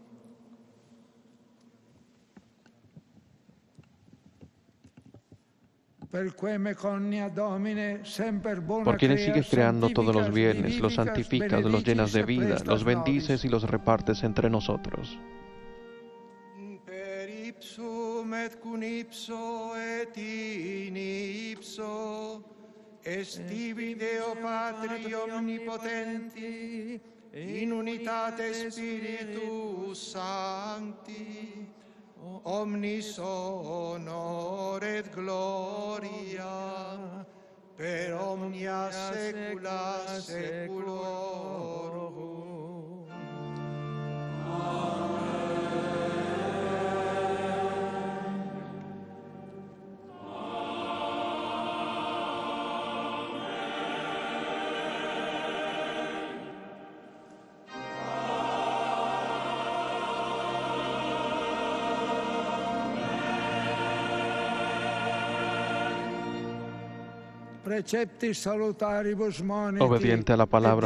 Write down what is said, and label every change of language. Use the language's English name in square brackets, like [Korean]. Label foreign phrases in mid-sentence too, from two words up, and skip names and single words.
[Spanish] Por quienes sigues creando todos los bienes, los santificas, los llenas de vida, los bendices y los repartes entre nosotros. [Latin] Per ipsum et cum ipso et in ipso, estivi Deo Patri omnipotenti, in unitate Spiritus Sancti, omnis honor et gloria per omnia saecula saeculorum. Amen. [Spanish] Obediente a la palabra